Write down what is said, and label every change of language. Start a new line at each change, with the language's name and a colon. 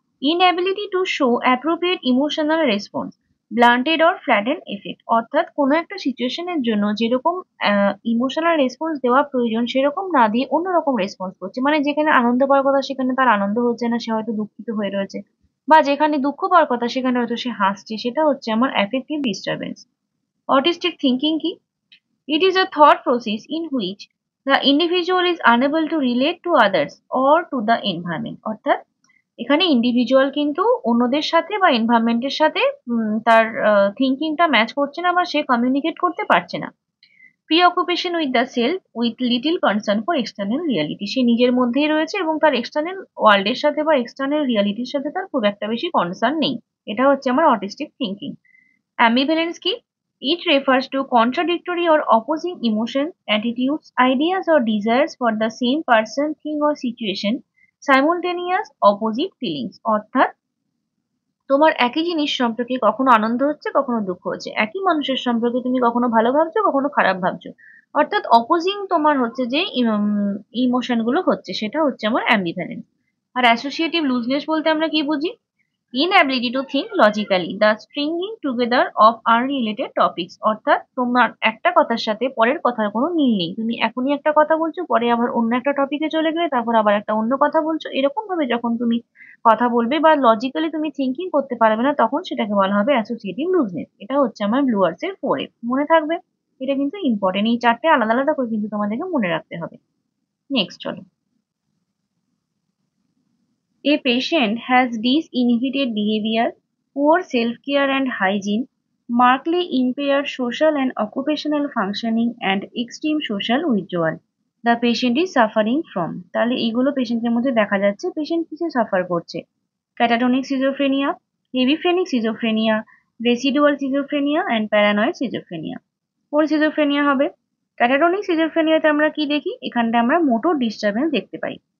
English: inability to show appropriate emotional response, blunted or flattened affect,
Bangla: অর্থাৎ কোনো একটা সিচুয়েশনের জন্য যেরকম ইমোশনাল রেসপন্স দেওয়া প্রয়োজন সেরকম না দিয়ে অন্যরকম রেসপন্স করছে, মানে যেখানে আনন্দ পাওয়ার কথা সেখানে তার আনন্দ হচ্ছে না, সে হয়তো দুঃখিত হয়ে রয়েছে, বা যেখানে দুঃখ পাওয়ার কথা সেখানে হয়তো সে হাসছে, সেটা হচ্ছে আমার অ্যাফেক্টিভ ডিস্টারবেন্স। Autistic thinking কি?
English: It is a thought process in which the individual is unable to relate to others or to the environment.
Bangla: অর্থাৎ এখানে ইন্ডিভিজুয়াল কিন্তু অন্যদের সাথে বা এনভায়রনমেন্টের সাথে তার থিঙ্কিংটা ম্যাচ করছে না বা সে কমিউনিকেট করতে পারছে না।
English: preoccupation with the self with little concern for external reality,
Bangla: সে নিজের মধ্যেই রয়েছে এবং তার এক্সটার্নাল ওয়ার্ল্ডের সাথে বা এক্সটার্নাল রিয়ালিটির সাথে তার খুব একটা বেশি কনসার্ন নেই। এটা হচ্ছে আমার অটিস্টিক থিঙ্কিং। অ্যাম্বিভ্যালেন্স কি?
English: It refers to contradictory or opposing emotions, attitudes, ideas, or desires for the same person, thing, or situation, simultaneous opposite feelings.
Bangla: অর্থাৎ তোমার একই জিনিস সম্পর্কে কখনো আনন্দ হচ্ছে কখনো দুঃখ হচ্ছে, একই মানুষের সম্পর্কে তুমি কখনো ভালো ভাবছো কখনো খারাপ ভাবছো, অর্থাৎ অপোজিং তোমার হচ্ছে যে ইমোশন গুলো হচ্ছে, সেটা হচ্ছে আমার অ্যাম্বিভ্যালেন্স। আর অ্যাসোসিয়েটিভ লুজনেস বলতে আমরা কি বুঝি?
English: Inability to think logically, the stringing together of unrelated topics,
Bangla: অর্থাৎ তোমার একটা কথার সাথে পরের কথার কোনো মিল নেই, তুমি এখনই একটা কথা বলছো পরে আবার অন্য একটা টপিকে চলে গেলে তারপর আবার একটা অন্য কথা বলছো, এরকম ভাবে যখন তুমি কথা বলবে বা লজিক্যালি তুমি থিঙ্কিং করতে পারবে না তখন সেটাকে বলা হবে অ্যাসোসিয়েটিভ লুজনেস। এটা হচ্ছে আমার ব্লুয়ার্স এর 4 মনে থাকবে। এটা কিন্তু ইম্পর্টেন্ট, এই চারটে আলাদা আলাদা করে কিন্তু তোমাদেরকে মনে রাখতে হবে। নেক্সট চলো।
English: A patient has disinhibited behavior, poor self-care and hygiene, markedly impaired social and occupational functioning, and extreme social withdrawal. The patient is suffering from,
Bangla: তাহলে এইগুলো পেশেন্টের মধ্যে দেখা যাচ্ছে পেশেন্ট কিসে সাফার করছে? ক্যাটাটনিক schizophrenia, হেভিফ্রেনিক schizophrenia, residual schizophrenia and paranoid schizophrenia. কোন schizophrenia হবে? ক্যাটাটনিক সিজোফ্রেনিয়াতে আমরা কি দেখি? এখানটা আমরা মোটর ডিস্টারবেন্স দেখতে পাই।